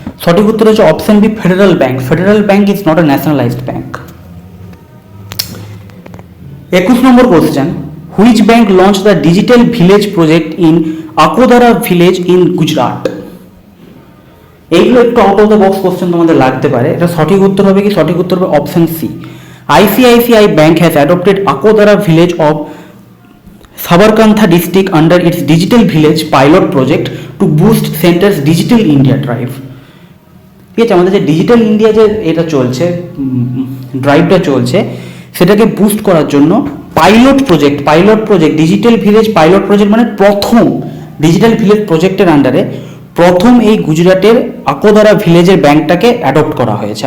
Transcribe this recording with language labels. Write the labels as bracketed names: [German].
[Bangla] সঠিক উত্তর হচ্ছে option B, federal bank. [English] Federal Bank is not a nationalised bank. 21 number question, which bank launch the digital village project in Akodara village in Gujarat. [Bangla] এইগুলো একটু [English] out of the box [Bangla] question তোমাদের লাগতে পারে। এটা সঠিক উত্তর হবে কি, সঠিক উত্তর হবে option C, [English] ICICI Bank has adopted Akodara village of Sabarkantha district under its digital village pilot project to boost center's digital India drive. [Bangla] ঠিক আছে, আমাদের যে ডিজিটাল ইন্ডিয়া যে এটা চলছে, ড্রাইভটা চলছে, সেটাকে বুস্ট করার জন্য pilot project digital village pilot project, মানে প্রথম ডিজিটাল ভিলেজ প্রজেক্টের আন্ডারে প্রথম এই গুজরাটের আকোদারা ভিলেজের ব্যাংকটাকে অ্যাডপ্ট করা হয়েছে।